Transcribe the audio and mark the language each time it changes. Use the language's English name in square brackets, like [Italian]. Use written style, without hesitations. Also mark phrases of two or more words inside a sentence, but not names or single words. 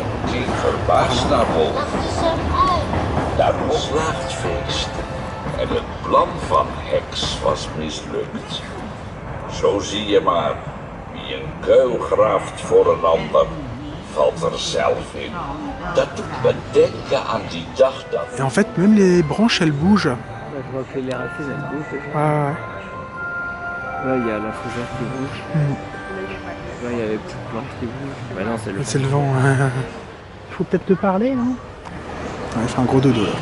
[Dutch] Ging verbaasd naar boven. Daar ontslaagt het feest. En het plan van Heks was mislukt. Zo zie je maar, wie een kuil graaft voor een ander, valt er zelf in. Dat doet me denken aan die dag dat... [French] Et en fait, même les branches, elles bougent. Là, je vois que les racines elles bougent. Ouais. Là, il y a la fougère qui bouge. Là, il y a les petites plantes qui bougent. Bah non, c'est le C'est le vent. Il faut peut-être te parler, non? Ouais, il fait un gros dodo là.